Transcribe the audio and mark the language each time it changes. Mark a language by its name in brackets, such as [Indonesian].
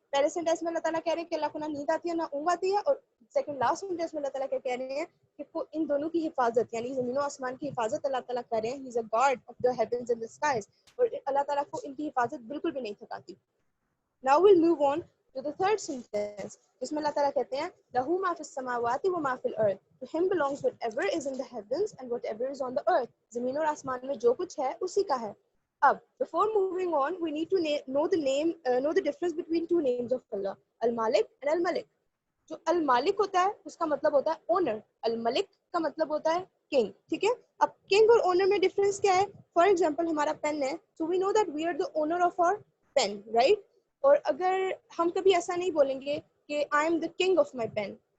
[Urdu] پہلے سینٹینس میں اللہ تعالیٰ کہہ رہے ہیں کہ اللہ کو نہ نیند آتی ہے نہ اونگ آتی ہے، اور سیکنڈ لاسٹ سینٹینس میں اللہ تعالیٰ کیا کہہ رہے ہیں کہ ان دونوں کی حفاظت یعنی زمین و آسمان کی حفاظت اللہ تعالیٰ کر رہے ہیں. [English] he is a God of the heavens and the skies, [Urdu] اور اللہ تعالیٰ کو ان کی حفاظت بالکل بھی نہیں تھکاتی. [English] Now we'll move on to the third sentence, [Urdu] جس میں اللہ تعالیٰ کہتے ہیں [Arabic] لَهُ مَا فِي السَّمَاوَاتِ وَمَا فِي الْأَرْضِ. [English] To him belongs whatever is in the heavens and whatever is on the earth. [Urdu] زمین اور آسمان میں جو کچھ ہے اسی کا ہے. [English] اب before moving on we need to know the difference between two names of Allah, Al-Malik and Al-Malik. [Urdu] جو المالک ہوتا ہے اس کا مطلب ہوتا ہے اونر، الملک کا مطلب ہوتا ہے کنگ. ٹھیک ہے، اب کنگ اور اونر میں ڈفرینس کیا ہے؟ فار ایگزامپل ہمارا پین ہے، [English] so we know that we are the owner of our pen, [Urdu] right? اور اگر ہم کبھی ایسا نہیں بولیں گے کہ [English] I am the king of my pen.